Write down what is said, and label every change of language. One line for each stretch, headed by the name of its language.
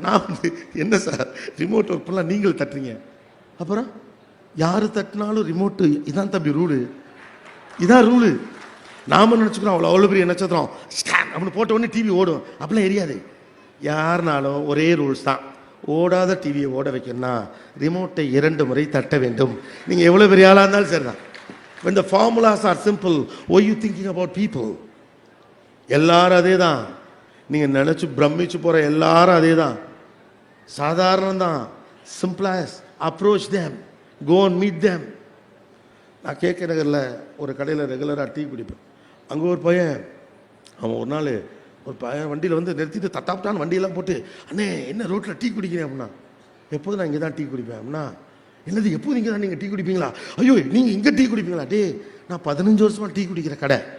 Tamil: நான் வந்து என்ன சார் ரிமோட் ஒர்க் பண்ணலாம், நீங்கள் தட்டுறீங்க. அப்புறம் யார் தட்டினாலும் ரிமோட்டு இதான் தம்பி ரூலு, இதான் ரூலு. நாம நினச்சிக்கிறோம் அவ்வளோ பெரிய நட்சத்திரம் ஸ்கேன் அப்படின்னு போட்ட உடனே டிவி ஓடும். அப்படிலாம் எரியாது. யாருனாலும் ஒரே ரூல்ஸ் தான். ஓடாத டிவியை ஓட வைக்கணும்னா ரிமோட்டை 2 முறை தட்ட வேண்டும். நீங்கள் எவ்வளோ பெரிய ஆளாக இருந்தாலும் சரி தான்.
English: when the formulas are simple, why you thinking about people?
Tamil: எல்லாரும் அதே தான். நீங்கள் நினச்சி பிரமிச்சு போகிற எல்லாரும் அதே தான். சாதாரணம் தான்.
English: Simple as approach them, go and meet them.
Tamil: நான் கேட்க நகரில் ஒரு கடையில் ரெகுலராக டீ குடிப்பேன். அங்கே ஒரு பையன், அவன் ஒரு நாள் ஒரு பையன் வண்டியில் வந்து நிறுத்திட்டு தட்டாப்டான்னு வண்டியெல்லாம் போட்டு, அண்ணே என்ன ரோட்டில் டீ குடிக்கிறேன் அப்படின்னா, எப்போதும் நான் இங்கே தான் டீ குடிப்பேன் அப்படின்னா, என்னது எப்போது இங்கே தான் நீங்கள் டீ குடிப்பீங்களா, ஐயோ நீங்கள் இங்கே டீ குடிப்பீங்களா, டே நான் 15 வருஷமாக டீ குடிக்கிற கடை.